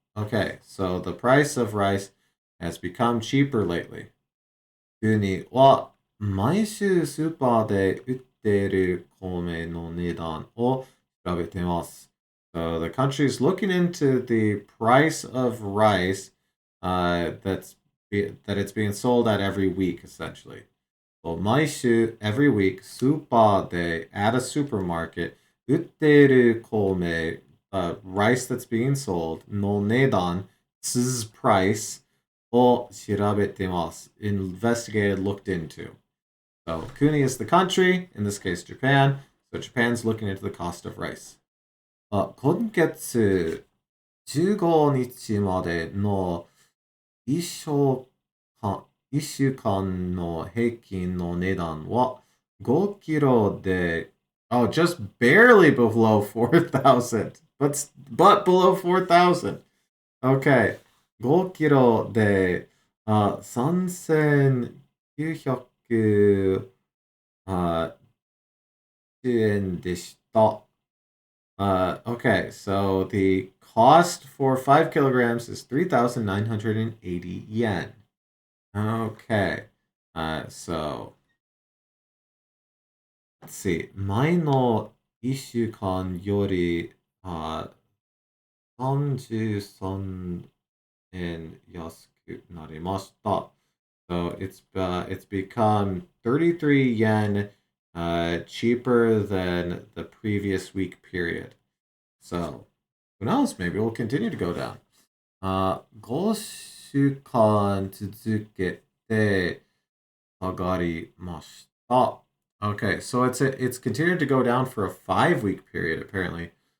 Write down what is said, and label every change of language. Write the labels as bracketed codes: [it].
[en] Okay, so the price of rice has become cheaper lately. [ja] 国は毎週スーパーで売っている米の値段を調べています。 [en] So the country is looking into the price of rice that it's being sold at every week, essentially. Well, [ja] 毎週 [en] every week [ja] スーパーで [en] at a supermarket [ja] 売っている米 [en] rice that's being sold [ja] の値段 [en] 's price [ja] を調べてます [en] investigated, looked into. So Kuni is the country, in this case Japan. So Japan's looking into the cost of rice. [ja] 今月15日までの一週間1週間の平均の値段は5キロで [en] oh, just barely below 4,000. But below 4,000. Okay. [ja] 5キロで3,900円でした。 [en] Okay, so the cost for 5 kilograms is 3,980 yen. Okay. So let's see. [ja] 前の1週間より33円安くなりました。 [en] So it's become 33 yen cheaper than the previous week period. So who knows? Maybe we'll continue to go down. [ja] 5週間続けて上がりました。 [en] Okay, so it's continued to go down for a 5-week period apparently.